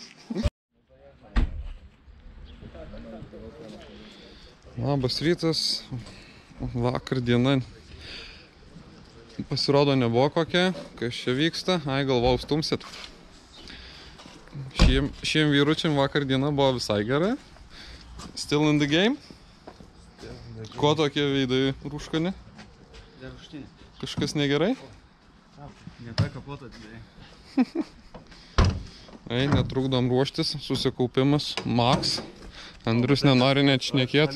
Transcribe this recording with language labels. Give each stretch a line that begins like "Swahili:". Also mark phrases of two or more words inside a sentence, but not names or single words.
Lithuanian: Labas rytas, vakar diena pasirodo nebuvo kokia, kas čia vyksta, galvau stumsit. Šiem vyručiam vakar diena buvo visai gera.
English: Still in the game?
Lithuanian: Ko tokie veidai rūškani? Kažkas negerai? Ne ta kapota atsidėjai. Netrukdom ruoštis, susikaupimas, Max. Andrius nenori net šnekėt.